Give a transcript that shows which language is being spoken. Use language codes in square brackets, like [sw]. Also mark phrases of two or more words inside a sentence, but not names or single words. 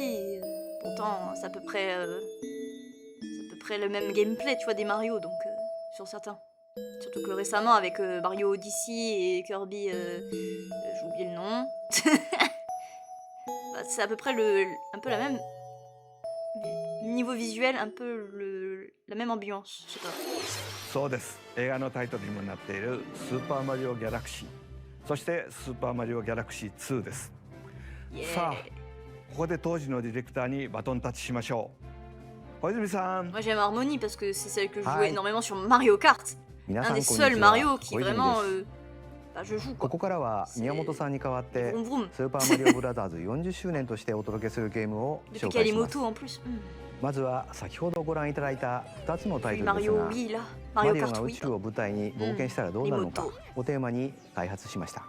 [fr] Et, pourtant, c'est à peu près le même gameplay, tu vois, des Mario, donc sur certains. Surtout que récemment, avec Mario Odyssey et Kirby, j'ai oublié le nom. Bah, c'est à peu près un peu la même niveau visuel, un peu la même ambiance, je sais pas. [ja] そうです。映画のタイトルにもなっているスーパーマリオギャラクシー、そしてスーパーマリオギャラクシー2です。さあ、ここで当時のディレクターにバトンタッチしましょう。小泉さん。 [fr] Moi j'aime Harmony parce que c'est celle que je jouais énormément sur Mario Kart. Un des seuls Mario qui vraiment je joue quoi. [ja] ここからは宮本さんに代わってスーパーマリオブラザーズ40周年としてお届けするゲームを紹介します。まずは先ほどご覧いただいた2つのタイトルですが、マリオが宇宙を舞台に冒険したらどうなるのかをテーマに開発しました。